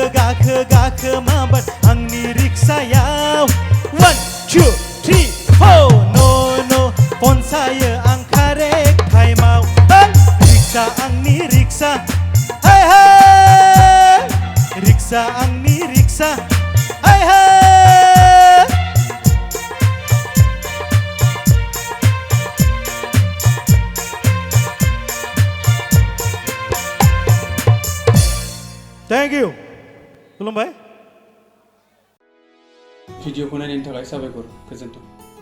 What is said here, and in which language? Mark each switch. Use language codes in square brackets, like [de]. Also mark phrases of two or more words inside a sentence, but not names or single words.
[brx] गाखो गाखो माबार आंनि रिक्सायाव 1 2 3 4 न' फनसायो आं कारेक्ट टाइमाव रिक्सा आंनि रिक्सा hey hey रिक्सा आंनि रिक्सा hey hey [en] Thank you [brx] खुलुमबाय भिडिअखौ नायनायनि थाखाय साबायखर गोजोन्थों।